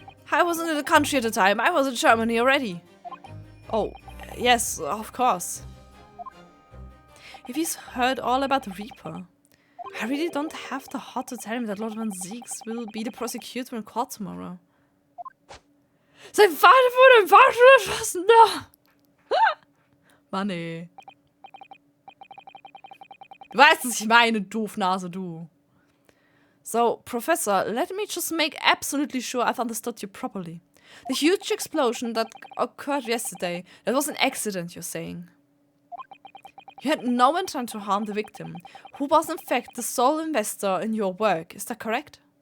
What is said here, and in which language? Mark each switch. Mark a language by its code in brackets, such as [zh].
[en] I wasn't in the country at the time. I was in Germany already. Oh, yes, of course. If he's heard all about the Reaper, I really don't have the heart to tell him that Lord Van Zieks will be the prosecutor in court tomorrow. [de] Sein Vater wurde im Fahrstuhl erschossen. No. Mann, ey. Du weißt, was ich meine, Doofnase, du. [en] So, Professor, let me just make absolutely sure I've understood you properly. The huge explosion that occurred yesterday, that was an accident, you're saying. You had no intent to harm the victim, who was in fact the sole investor in your work. Is that correct?